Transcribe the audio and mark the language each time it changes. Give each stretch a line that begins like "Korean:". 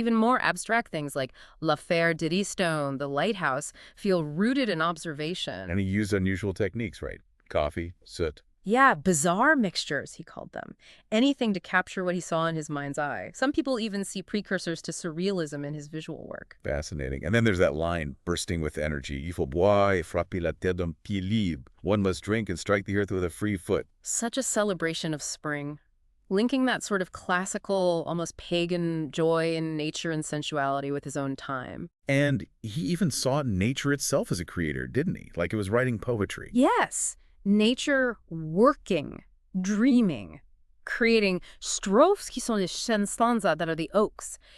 English: Even more abstract things like La Fer d'Eddystone, the lighthouse, feel rooted in observation. And he used unusual techniques, right? Coffee, soot. Yeah, bizarre mixtures, he called them. Anything to capture what he saw in his mind's eye. Some people even see precursors to surrealism in his visual work. Fascinating. And then there's that line, bursting with energy.
French: Il faut boire et frapper la terre d'un pied libre.
English: One must drink and strike the earth with a free foot. Such a celebration of spring. Linking that sort of classical, almost pagan joy in nature and sensuality with his own time. And he even saw nature itself as a creator, didn't he? Like it was writing poetry. Yes, nature working, dreaming, creating
French: strophes qui sont les chênes
English: stanza that are the oaks.